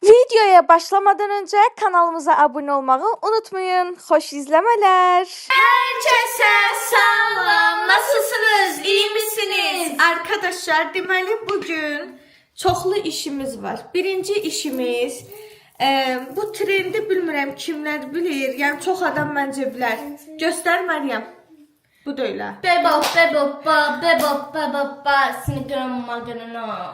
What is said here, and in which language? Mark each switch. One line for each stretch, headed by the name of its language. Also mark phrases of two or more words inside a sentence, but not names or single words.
Turkish: Videoya başlamadan önce kanalımıza abone olmayı unutmayın. Hoş izlemeler. Herkese salam. Nasılsınız? İyi misiniz? Arkadaşlar,
Azerbaijani: deməli bugün çoxlu işimiz var. Birinci işimiz bu trendi bilmirəm kimlər bilir. Yəni çox adam məncə bilər. Göstər Məryəm. Bu da elə. Bebop, bebop, bebop, bebop, seni magana.